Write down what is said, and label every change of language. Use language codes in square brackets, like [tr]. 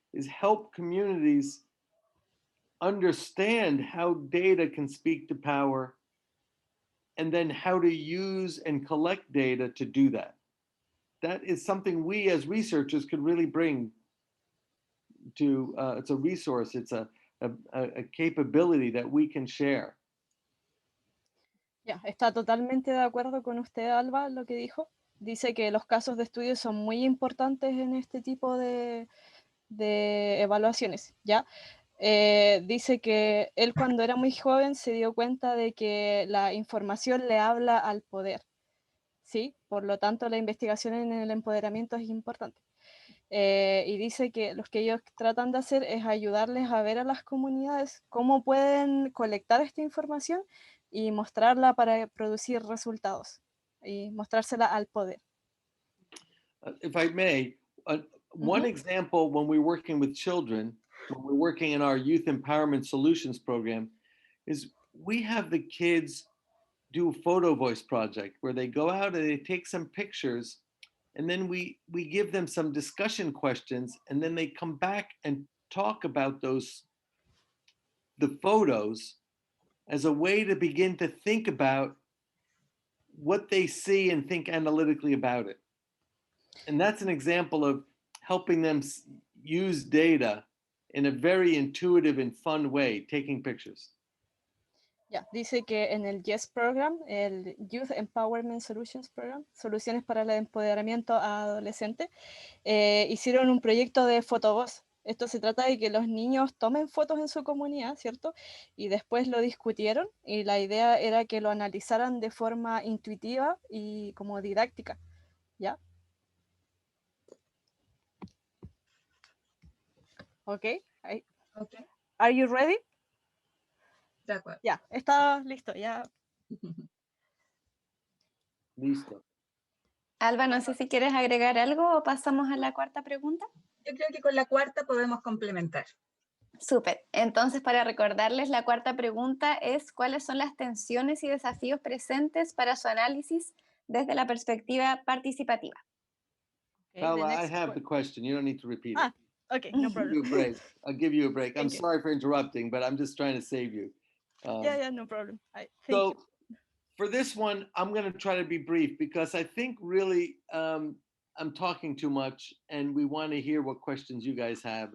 [en] is help communities understand how data can speak to power, and then how to use and collect data to do that. That is something we as researchers could really bring to, it's a resource, it's a capability that we can share. [es] Ya, está totalmente de acuerdo con usted, Alba, lo que dijo. Dice que los casos de estudio son muy importantes en este tipo de evaluaciones, ¿ya? Dice que él cuando era muy joven se dio cuenta de que la información le habla al poder, ¿sí? Por lo tanto, la investigación en el empoderamiento es importante. Y dice que lo que ellos tratan de hacer es ayudarles a ver a las comunidades cómo pueden colectar esta información y mostrarla para producir resultados y mostrársela al poder. [en] If I may, one example when we're working with children, when we're working in our Youth Empowerment Solutions program, is we have the kids do a photo voice project where they go out and they take some pictures, and then we give them some discussion questions, and then they come back and talk about the photos as a way to begin to think about what they see and think analytically about it. And that's an example of helping them use data in a very intuitive and fun way, taking pictures. [es] Ya, dice que en el YES Program, el Youth Empowerment Solutions Program, Soluciones para el Empoderamiento a Adolescentes, hicieron un proyecto de fotovoz. Esto se trata de que los niños tomen fotos en su comunidad, ¿cierto? Y después lo discutieron y la idea era que lo analizaran de forma intuitiva y como didáctica, ¿ya? Ok, [en] Okay. Are you ready? [es] De acuerdo. Ya, está listo, ya. Listo. Alba, no sé si quieres agregar algo o pasamos a la cuarta pregunta. Yo creo que con la cuarta podemos complementar. Súper. Entonces, para recordarles, la cuarta pregunta es ¿cuáles son las tensiones y desafíos presentes para su análisis desde la perspectiva participativa? [en] Okay, Paula, I have the question. You don't need to repeat it. Okay, no problem. Give you a break. I'll give you a break. I'm Thank you. sorry for interrupting, but I'm just trying to save you. Yeah, no problem. Thank So you. for this one, I'm going to try to be brief because I think really I'm talking too much and we want to hear what questions you guys have.